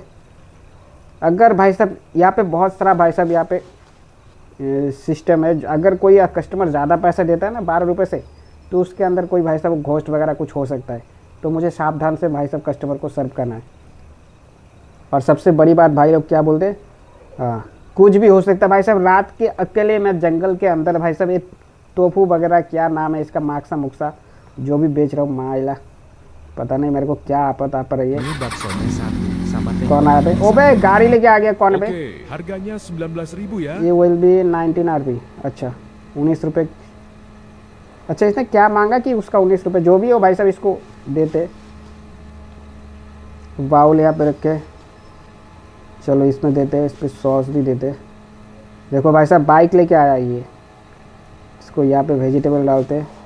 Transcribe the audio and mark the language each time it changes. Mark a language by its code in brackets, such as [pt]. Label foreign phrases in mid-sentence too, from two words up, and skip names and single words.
[hi] अगर भाई साहब यहाँ पे बहुत सारा भाई साहब यहाँ पे सिस्टम है, अगर कोई कस्टमर ज़्यादा पैसा देता है ना 12 रुपये से, तो उसके अंदर कोई भाई साहब घोस्ट वगैरह कुछ हो सकता है, तो मुझे सावधान से भाई साहब कस्टमर को सर्व करना है। और सबसे बड़ी बात भाई लोग क्या बोलते हैं, हाँ कुछ भी हो सकता है भाई साहब। रात के अकेले मैं जंगल के अंदर भाई साहब, ये टोफू वगैरह क्या नाम है इसका, माक्सा मुक्सा जो भी बेच रहा हूँ, माइला पता नहीं मेरे को क्या आपत आ पर रही है। [id] Mie baksonya satu sama teh [hi] कौन आया [id] kotaknya [hi] पे? ओबे गाड़ी लेके आ गया कौन पे? [id] Oke, harganya 19.000 ya. [hi] ये [en] will be [hi] 19 RP। अच्छा 19 रुपये। अच्छा इसने क्या मांगा कि उसका 19 रुपये, जो भी हो भाई साहब इसको देते। बाउल यहाँ पे रखे, चलो इसमें देते, इस पर सॉस भी देते। देखो भाई साहब बाइक लेके आया ये, इसको यहाँ पे वेजिटेबल डालते।